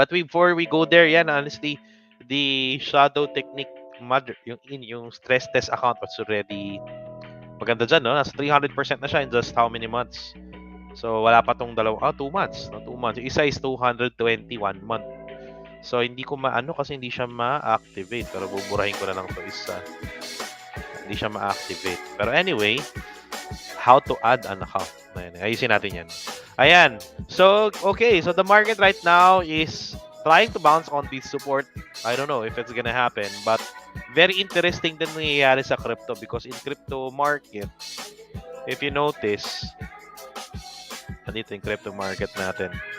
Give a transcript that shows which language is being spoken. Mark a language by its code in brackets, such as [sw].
[en] But before we go there, yan honestly, the shadow technique yung stress test account was already [tl] maganda dyan, no? Nasa 300% na siya [en] in just how many months? [tl] So, wala pa tong 2 months. No? [en] 2 months. [tl] Yung isa [en] is 221 month. [tl] So, hindi ko maano kasi hindi siya ma-activate. Pero buburahin ko na lang to isa. Hindi siya ma-activate. [en] Pero anyway, how to add an account. [tl] Ayusin natin yan. Ayan. [en] So, okay. So, the market right now is trying to bounce on this support. I don't know if it's gonna happen. But, very interesting [tl] din nangyayari sa [en] crypto because in crypto market, if you notice, [tl] nandito yung crypto market natin.